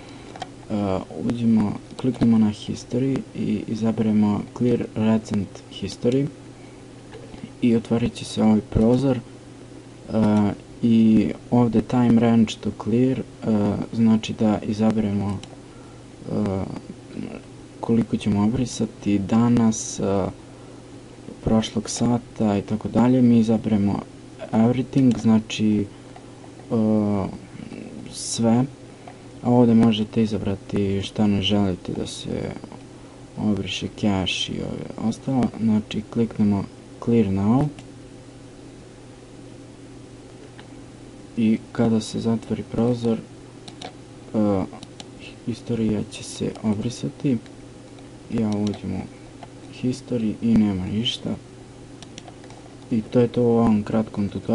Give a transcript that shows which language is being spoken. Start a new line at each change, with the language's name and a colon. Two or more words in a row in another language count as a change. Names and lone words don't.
Bosnian: Kliknemo na History i izaberemo
English: Clear Recent History
Bosnian: i otvorit će se ovaj prozor i ovdje
English: Time Range to Clear
Bosnian: znači da izaberemo koliko ćemo obrisati danas, prošlog sata i tako dalje. Mi izaberemo everything, znači sve, a ovdje možete izabrati šta ne želite da se obriše, cache i ostalo. Znači kliknemo
English: clear now
Bosnian: i kada se zatvori prozor istorija će se obrisati. Ja uđem u history i nema ništa. I to je to u ovom kratkom tutorialu.